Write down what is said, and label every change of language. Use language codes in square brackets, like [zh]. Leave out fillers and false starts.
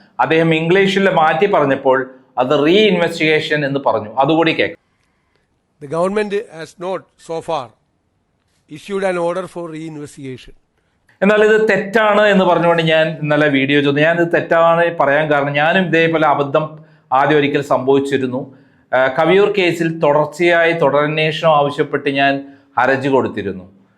[ml] അദ്ദേഹം ഇംഗ്ലീഷിൽ മാറ്റി പറഞ്ഞപ്പോൾ അത് റീ ഇൻവെസ്റ്റിഗേഷൻ എന്ന് പറഞ്ഞു. അതുകൂടി കേൾക്കാം. [en] The government has not so far issued an order for re-investigation. [ml] എന്നാൽ ഇത് തെറ്റാണ് എന്ന് പറഞ്ഞുകൊണ്ട് ഞാൻ ഇന്നലെ വീഡിയോ ചെയ്തു. ഞാനിത് തെറ്റാണ് പറയാൻ കാരണം, ഞാനും ഇതേപോലെ അബദ്ധം ആദ്യം ഒരിക്കൽ സംഭവിച്ചിരുന്നു. കവിയൂർ കേസിൽ തുടരന്വേഷണം ആവശ്യപ്പെട്ട് ഞാൻ ഹർജി കൊടുത്തിരുന്നു.